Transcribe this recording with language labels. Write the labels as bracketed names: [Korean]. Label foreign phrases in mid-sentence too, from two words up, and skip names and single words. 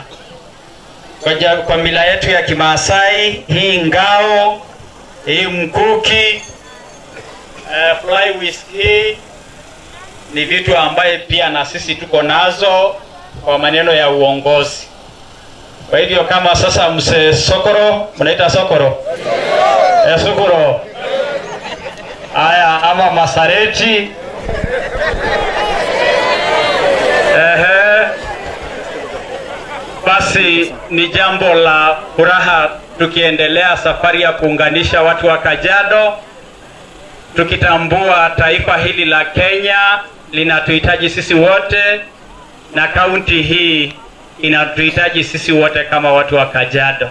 [Swahili] Kwa mila yetu ya Kimaasai, hii ngao, hii mkuki, [English] fly whiskey [Swahili] ni vitu ambaye pia na sisi tuko nazo kwa maneno ya uongozi. Kwa hivyo kama sasa mse Sokoro, mnaita Sokoro? Sokoro. Aya, ama Masareti. Basi ni jambo la furaha tukiendelea safari ya kuunganisha watu wa Kajiado, tukitambua taifa hili la Kenya linatuhitaji sisi wote, na kaunti hii inatuhitaji sisi wote kama watu wa Kajiado.